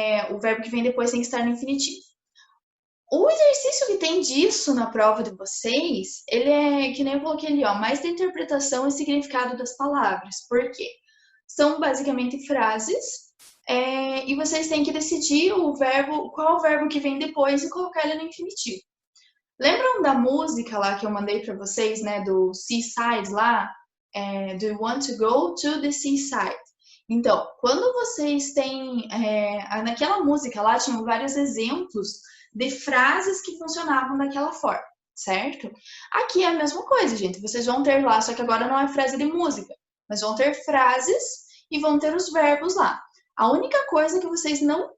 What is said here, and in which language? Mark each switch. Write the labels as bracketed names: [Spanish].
[Portuguese] O verbo que vem depois tem que estar no infinitivo. O exercício que tem disso na prova de vocês, ele é, que nem eu coloquei ali, ó, mais da interpretação e significado das palavras. Por quê? São basicamente frases e vocês têm que decidir qual verbo que vem depois e colocar ele no infinitivo. Lembram da música lá que eu mandei para vocês, né, do seaside lá? [English] Do you want to go to the seaside? [Portuguese] Então, quando vocês têm... naquela música lá, tinham vários exemplos de frases que funcionavam daquela forma, certo? Aqui é a mesma coisa, gente. Vocês vão ter lá, só que agora não é frase de música, mas vão ter frases e vão ter os verbos lá. A única coisa que vocês não